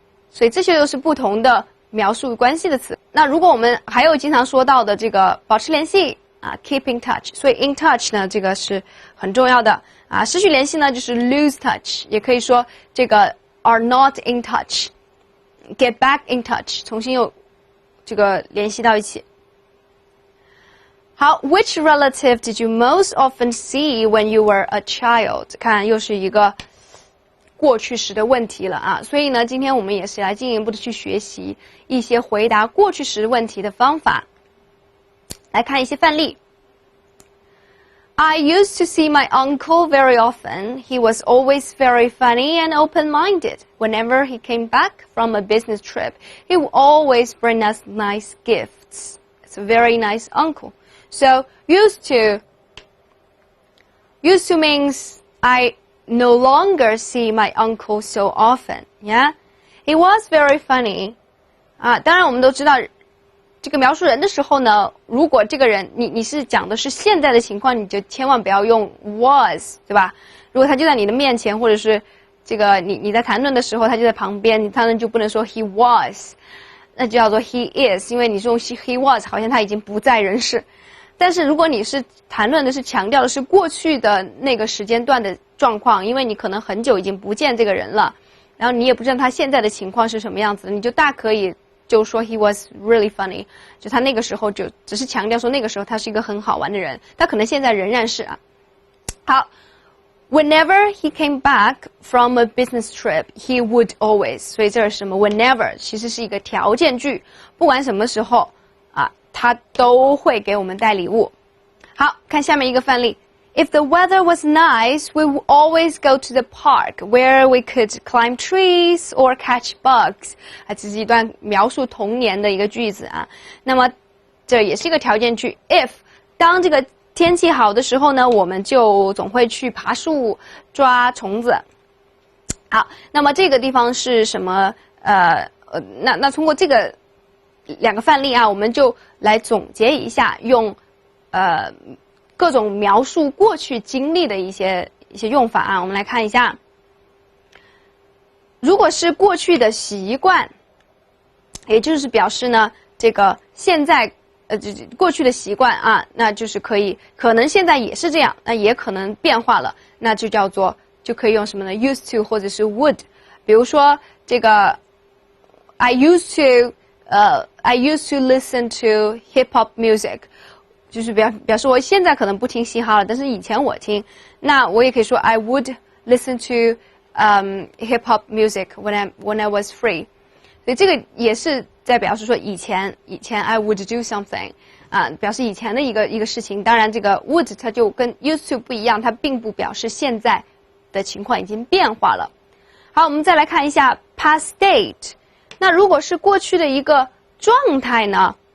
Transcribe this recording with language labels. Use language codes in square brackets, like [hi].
[zh] 所以这些都是不同的描述关系的词。那如果我们还有经常说到的这个保持联系。 [en] keep in touch. [zh] 所以 in touch 呢，这个是很重要的啊。失去联系呢，就是 lose touch，也可以说这个 are not in touch. Get back in touch，重新又这个联系到一起。 [en] 好 ，Which relative did you most often see when you were a child？ [zh] 看，又是一个过去时的问题了啊。所以呢，今天我们也是来进一步的去学习一些回答过去时问题的方法。来看一些范例。 [en] I used to see my uncle very often. He was always very funny and open-minded. Whenever he came back from a business trip, he would always bring us nice gifts. It's a very nice uncle. So used to means I no longer see my uncle so often. Yeah, he was very funny. 当然我们都知道。 [zh] 这个描述人的时候呢，如果这个人你是讲的是现在的情况，你就千万不要用 was， 对吧？如果他就在你的面前，或者是这个你在谈论的时候，他就在旁边，你当然就不能说 he was，那就叫做 he is， 因为你用 he was 好像他已经不在人世。但是如果你是谈论的是强调的是过去的那个时间段的状况，因为你可能很久已经不见这个人了，然后你也不知道他现在的情况是什么样子，你就大可以。就说 he was really funny，就他那个时候就只是强调说那个时候他是一个很好玩的人，他可能现在仍然是啊。好 ， Whenever he came back from a business trip, he would always，所以这是什么 ？Whenever 其实是一个条件句，不管什么时候啊，他都会给我们带礼物。好，看下面一个范例。 [en] If the weather was nice, we would always go to the park where we could climb trees or catch bugs. [zh] 这是一段描述童年的一个句子啊。那么这也是一个条件句 ，if 当这个天气好的时候呢，我们就总会去爬树抓虫子。好，那么这个地方是什么？那通过这个两个范例啊，我们就来总结一下，用各种描述过去经历的一些用法啊。我们来看一下，如果是过去的习惯，也就是表示呢，这个现在过去的习惯啊，那就是可能现在也是这样，那也可能变化了，那就可以用什么呢 ？used to 或者是 would。比如说这个 I used to listen to hip hop music，就是表示我现在可能不听嘻哈了，但是以前我听。 [en] 那我也可以说 I would listen to hip hop music when I was free。 [zh] 所以这个也是在表示说以前 I would do something 啊，表示以前的一个事情。当然这个 would 它就跟 used to 不一样，它并不表示现在的情况已经变化了。好，我们再来看一下 past state。那如果是过去的一个状态呢？